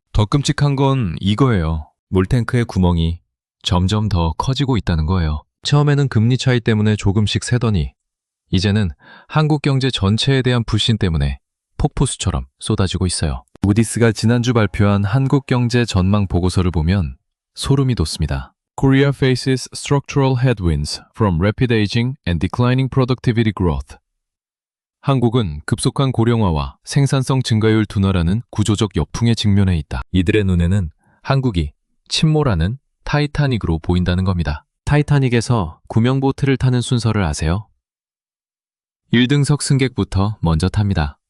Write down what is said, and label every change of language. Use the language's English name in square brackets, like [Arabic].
[Korean] 더 끔찍한 건 이거예요. 물탱크의 구멍이 점점 더 커지고 있다는 거예요. 처음에는 금리 차이 때문에 조금씩 새더니 이제는 한국 경제 전체에 대한 불신 때문에 폭포수처럼 쏟아지고 있어요. 무디스가 지난주 발표한 한국 경제 전망 보고서를 보면 소름이 돋습니다. [English] Korea faces structural headwinds from rapid aging and declining productivity growth. [Korean] 한국은 급속한 고령화와 생산성 증가율 둔화라는 구조적 역풍에 직면해 있다. 이들의 눈에는 한국이 침몰하는 타이타닉으로 보인다는 겁니다. 타이타닉에서 구명보트를 타는 순서를 아세요? 1등석 승객부터 먼저 탑니다.